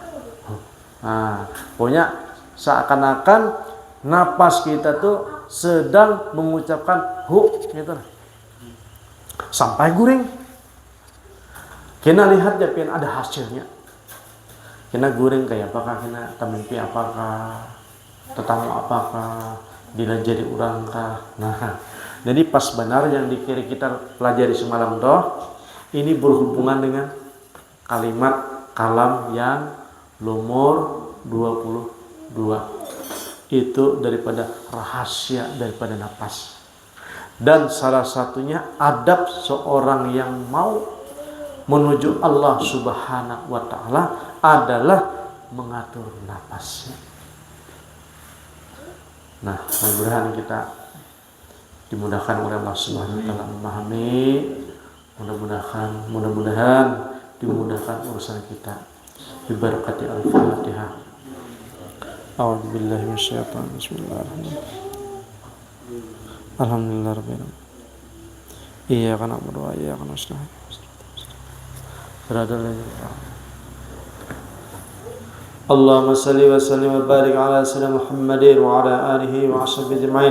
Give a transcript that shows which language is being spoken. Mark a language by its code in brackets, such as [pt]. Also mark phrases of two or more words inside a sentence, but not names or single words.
[id] Nah, pokoknya seakan-akan napas kita tuh sedang mengucapkan gitu. [bjn] Sampai guring. Kena lihat ya pian ada hasilnya. Kena guring kayak apakah, kena tamimpi apakah, tetamu apakah, bila jadi orang kah. [id] Nah, jadi pas benar yang dikira kita pelajari semalam toh, ini berhubungan dengan kalimat kalam yang nomor 22. Itu daripada rahasia daripada napas. Dan salah satunya adab seorang yang mau menuju [ar] الله سبحانه وتعالى [id] adalah mengatur napasnya. Nah, mudah-mudahan kita dimudahkan oleh [ar] الله سبحانه وتعالى [id] memahami, mudah-mudahan dimudahkan urusan kita. [ar] ببركة الفاتحة. أعوذ بالله من الشيطان الرجيم. بسم الله الرحمن الرحيم. الحمد لله رب العالمين. إياك نعبد وإياك نستعين. اللهم صل وسلم وبارك على سيدنا محمد وعلى آله وأصحابه أجمعين.